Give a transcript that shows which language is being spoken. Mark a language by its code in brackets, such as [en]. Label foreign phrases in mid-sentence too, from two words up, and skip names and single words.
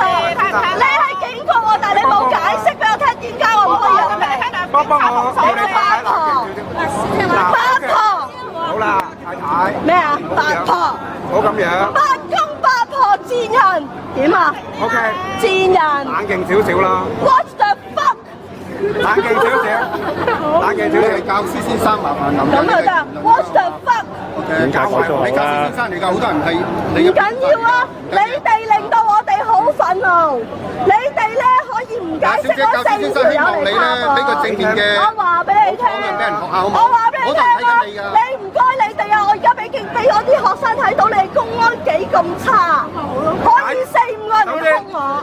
[yue] 你係警告我，但係你冇解釋俾我聽，點解我唔可以入嚟？幫我。你個八婆，八婆。好啦，太太。咩啊？八婆。唔好咁樣。八公八婆賤人，點啊？OK。賤人。冷靜少少啦。 [en] What the fuck？ [yue] 冷靜少少。冷靜少少。教師先生麻煩咁就得。 [en] What the fuck？ [yue] 你教師先生嚟㗎，好多人係唔緊要啊！你哋令到我哋好憤怒，你哋咧可以唔解釋嗰4條友嚟拍我。俾個正面嘅。我話俾你聽，我話俾你聽啊！你唔該你哋啊！我而家俾我啲學生睇到你哋公安幾咁差，可以4-5個人嚟兇我。